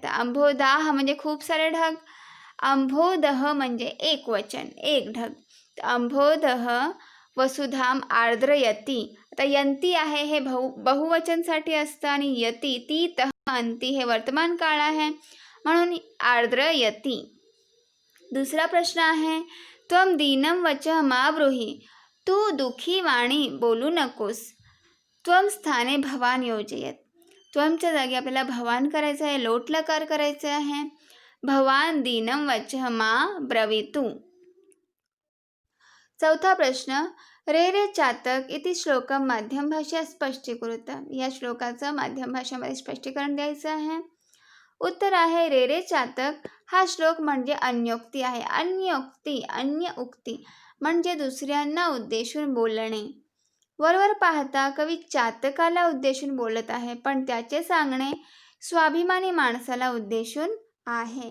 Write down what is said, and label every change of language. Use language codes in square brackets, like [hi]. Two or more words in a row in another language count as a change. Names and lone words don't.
[mr] तर अंभोदाह म्हणजे खूप सारे ढग, अंभोदह म्हणजे एकवचन, एक ढग. [sa] तर अंभोदह वसुधाम आर्द्रयती. [mr] आता यंती आहे हे बहुवचनसाठी असतं आणि यती ती तह अंती हे वर्तमान काळ आहे, म्हणून आर्द्रयती. दुसरा प्रश्न आहे, [sa] त्वम दीनम वचः मा ब्रूहि. [mr] तू दुःखी वाणी बोलू नकोस. [sa] त्वम स्थाने भवान योजयत. [mr] त्वमच्या जागी आपल्याला भवान करायचं आहे, लोट लकार करायचं आहे. [sa] भवान दीनम वचः मा ब्रवीतु. [mr] चौथा प्रश्न, [sa] रे रे चातक इति श्लोकम माध्यम भाषा स्पष्टीकृत. [mr] या श्लोकाचं माध्यम भाषेमध्ये स्पष्टीकरण द्यायचं आहे. उत्तर आहे [sa] रे रे चातक [mr] हा श्लोक म्हणजे अन्योक्ती आहे. अन्योक्ती, अन्य उक्ती म्हणजे दुसऱ्यांना उद्देशून बोलणे. वरवर पाहता कवी चातकाला उद्देशून बोलत आहे, पण त्याचे सांगणे स्वाभिमानी माणसाला उद्देशून आहे.